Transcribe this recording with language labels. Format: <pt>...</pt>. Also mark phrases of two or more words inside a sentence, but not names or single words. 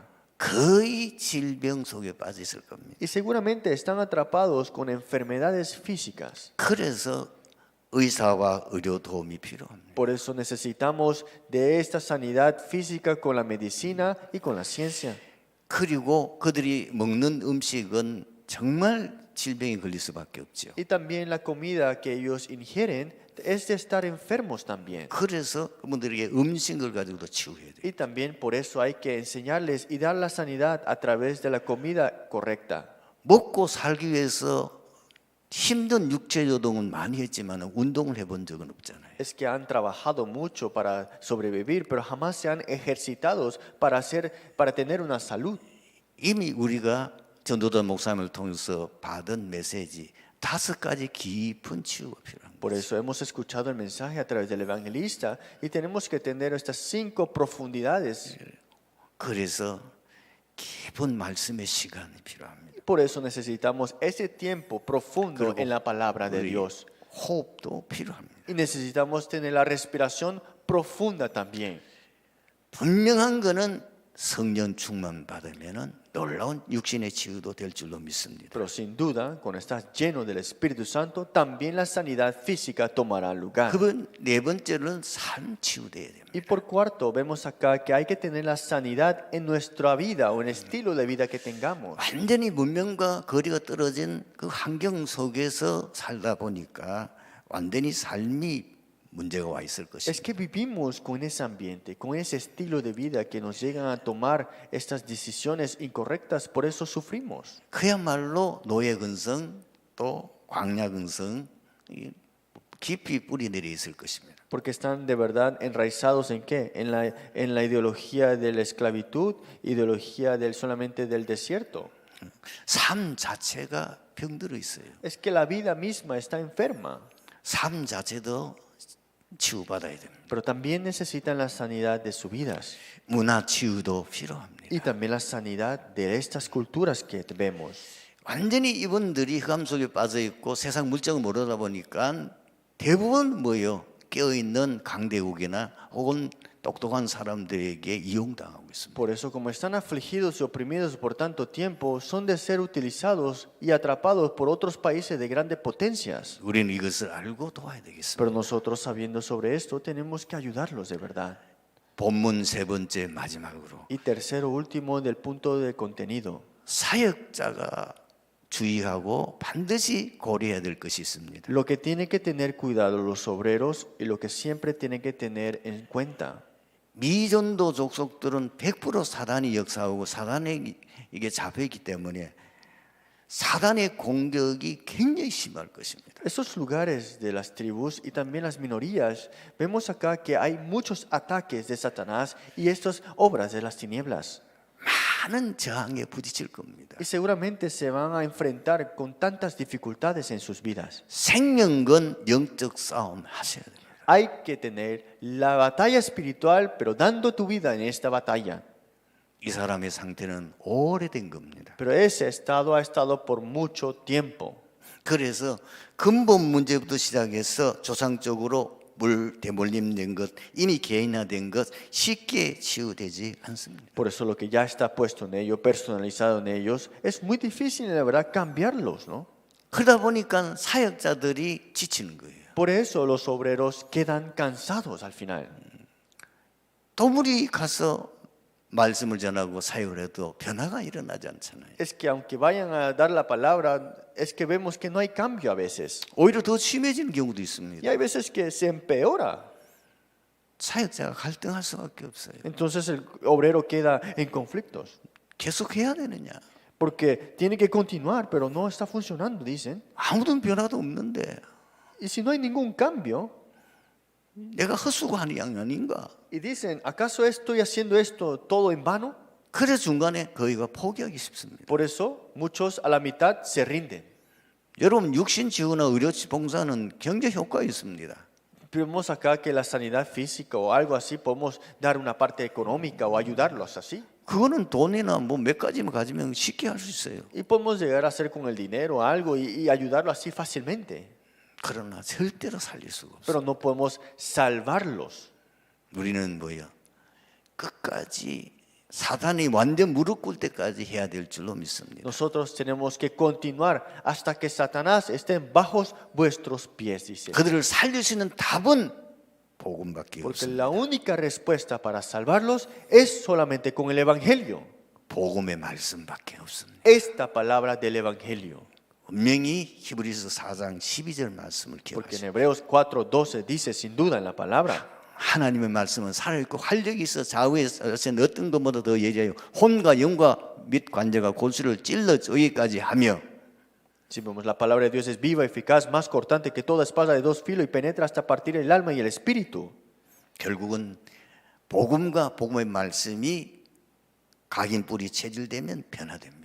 <ko>거의 질병 속에 빠져 있을 겁니다.</ko> <es>Y seguramente están atrapados con enfermedades físicas.</es> <ko>그래서 의사와 의료 도움이 필요합니다.</ko> <es>Por eso necesitamos de esta sanidad física con la medicina y con la ciencia.</es> <ko>그리고 그들이 먹는 음식은 정말 질병에 걸릴 수밖에 없죠.</ko> <es>Y también la comida que ellos ingieren es de estar enfermos también.</es> <ko>그래서 그분들에게 음식을 가지고도 치유해야 돼요.</ko> <es>Y también por eso hay que enseñarles y dar la sanidad a través de la comida correcta.</es> <ko>먹고 살기 위해서 힘든 육체 노동은 많이 했지만 운동을 해본 적은 없잖아요.</ko> <es>Es que han trabajado mucho para sobrevivir, pero jamás se han ejercitado para tener una salud.</es> <ko>이미 우리가 전도단 목사님을 통해서 받은 메시지 5가지 깊은 치유가 필요합니다.</ko> <es>Por eso hemos escuchado el mensaje a través del evangelista y tenemos que tener estas 5 profundidades.</es> <ko>그래서 깊은 말씀의 시간이 필요합니다.</ko> <es>Por eso necesitamos ese tiempo profundo en la palabra de 우리 Dios.</es> <ko>호흡도 필요합니다.</ko> <es>Y necesitamos tener la respiración profunda también.</es> <ko>분명한 거는 성령 충만 받으면은 놀라운 육신의 치유도 될 줄로 믿습니다.</ko> <es>Pero sin duda, cuando estás lleno del Espíritu Santo, también la sanidad física tomará lugar.</es> <ko>네 번째로는 삶 치유돼야 됩니다.</ko> <es>Y por cuarto, vemos acá que hay que tener la sanidad en nuestra vida o en el estilo de vida que tengamos.</es> <ko>완전히 문명과 거리가 떨어진 그 환경 속에서 살다 보니까 완전히 삶이 문제가 와 있을 Es 것입니다.</ko> <es>que vivimos con ese ambiente, con ese estilo de vida que nos llegan a tomar estas decisiones incorrectas, por eso sufrimos.</es> <ko>그야말로 노예 근성 또 광야 근성 깊이 뿌리 내려 있을 것입니다.</ko> <es>Porque están de verdad enraizados en qué? En la ideología de la esclavitud, ideología solamente del desierto.</es> <ko>삶 자체가 병들어 있어요.</ko> <es>Es que la vida misma está enferma,</es> <ko>삶 자체도 치유받아야 됩니다.</ko> <es>pero también necesitan la sanidad de sus vidas</es> <ko>문화 치유도 필요합니다.</ko> <es>y también la sanidad de estas culturas que vemos.</es> <ko>완전히 이분들이 흑암 속에 빠져 있고 세상 물정을 모르다 보니까 대부분 뭐예요? 깨어 있는 강대국이나 혹은 똑똑한 사람들에게 이용당하고 있습니다.</ko> <es>Por eso, como están afligidos y oprimidos por tanto tiempo, son de ser utilizados y atrapados por otros países de grandes potencias.</es> <ko>우리는 이것을 알고 도와야 되겠습니다.</ko> <es>Pero nosotros, sabiendo sobre esto, tenemos que ayudarlos de verdad.</es> <ko>본문 세 번째 마지막으로</ko> <es>Y tercero, último, del punto de contenido.</es> <ko>사역자가 주의하고 반드시 고려해야 될 것이 있습니다.</ko> <es>Lo que tienen que tener cuidado los obreros y lo que siempre tienen que tener en cuenta.</es> <ko>미전도 족속들은 100% 사단이 역사하고 사단에 이게 잡혀있기 때문에 사단의 공격이 굉장히 심할 것입니다.</ko> <es>Esos lugares de las tribus y también las minorías, vemos acá que hay muchos ataques de Satanás y estas obras de las tinieblas.</es> <ko>많은 저항에 부딪힐 겁니다.</ko> <es>Y seguramente se van a enfrentar con tantas dificultades en sus vidas.</es> <ko>생명건 영적 싸움 하셔야 됩니다.</ko> <es>Hay que tener la batalla espiritual, pero dando tu vida en esta batalla.</es> <ko>이 사람의 상태는 오래된 겁니다.</ko> <es>Pero ese estado ha estado por mucho tiempo.</es> <ko>그래서 근본 문제부터 시작해서 조상적으로 대물림된 것, 이미 개인화된 것 쉽게 치유되지 않습니다.</ko> <es>Por eso lo que ya está puesto en ellos, personalizado en ellos, es muy difícil, la verdad, cambiarlos, ¿no?</es> <ko>그러다 보니까 사역자들이 지치는 거예요.</ko> <es>Por eso los obreros quedan cansados al final.</es> <ko>도물이 가서 말씀을 전하고 사역을 해도 변화가 일어나지 않잖아요.</ko> <es>Es que aunque vayan a dar la palabra, es que vemos que no hay cambio a veces.</es> <ko>오히려 더 심해지는 경우도 Y 있습니다.</ko> <es>hay veces que se empeora.</es> <ko>사역자가 갈등할 수밖에 없어요.</ko> <es>Entonces el obrero queda en conflictos.</es> <ko>계속 해야 되느냐?</ko> <es>Porque tiene que continuar, pero no está funcionando, dicen.</es> <ko>아무런 변화도 없는데</ko> <es>Y si no hay ningún cambio,</es> <ko>내가 헛수고하는 양 아닌가?</ko> <es>y dicen, ¿acaso estoy haciendo esto todo en vano?</es> <ko>그래서 중간에 거의가 포기하기 쉽습니다.</ko> <es>Por eso muchos a la mitad se rinden.</es> <ko>여러분 육신 지원과 의료 봉사는 경제 효과가 있습니다.</ko> <es>Vemos acá que la sanidad física o algo así podemos dar una parte económica o ayudarlos así.</es> <ko>그거는 돈이나 뭐 몇 가지만 가지면 쉽게 할 수 있어요.</ko> <es>Y podemos llegar a hacer con el dinero algo y ayudarlo así fácilmente.</es> <ko>그러나 절대로 살릴 수가 없어요.</ko> <es>Pero no podemos salvarlos.</es> <ko>우리는 뭐야? 끝까지 사단이 완전 무릎 꿇을 때까지 해야 될 줄로 믿습니다.</ko> <es>Nosotros tenemos que continuar hasta que Satanás esté bajo vuestros pies, dice.</es> <ko>그들을 살릴 수 있는 답은 복음밖에 Porque 없습니다.</ko> <es>la única respuesta para salvarlos es solamente con el Evangelio.</es> <ko>복음의 말씀밖에 없습니다.</ko> <es>Esta palabra del Evangelio.</es> <ko>분명히 히브리서 4장 12절 말씀을</ko> <es>Porque en</es> <ko>기억하시고</ko> <es>Hebreos 4:12 dice sin duda en la palabra.</es> <ko>하나님의 말씀은 살아있고 활력이 있어 좌우에 어떤 것보다 더 예리하여 혼과 영과 및 관제가 골수를 찔러 저기까지 하며</ko> <es>Si vemos la palabra de Dios es viva, eficaz, más cortante que toda espada de dos filos y penetra hasta partir el alma y el espíritu.</es> <ko>결국은 복음과 복음의 말씀이 각인 뿌리 체질되면 변화됩니다.</ko>